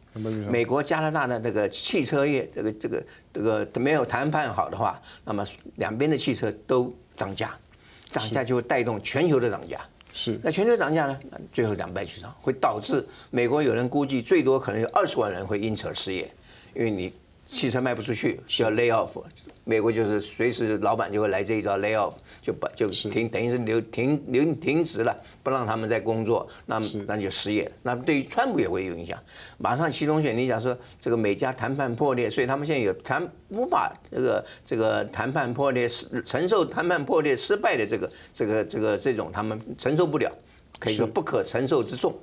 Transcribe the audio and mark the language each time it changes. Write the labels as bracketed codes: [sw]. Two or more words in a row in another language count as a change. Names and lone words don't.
[zh] 美國加拿大的這個汽車業這個沒有談判好的話，那麼兩邊的汽車都漲價，漲價就會帶動全球的漲價。那全球漲價呢，最後兩敗俱傷，會導致美國有人估計最多可能有20萬人會因此而失業，因為你汽车卖不出去，就要 lay off。美国就是随时老板就会来这一招 lay off， 就停，等于是停职了，不让他们再工作，那就失业了。那对于川普也会有影响。马上期中选，你讲说这个美加谈判破裂，所以他们现在无法这个谈判破裂，承受谈判破裂失败的这种他们承受不了，可以说不可承受之重。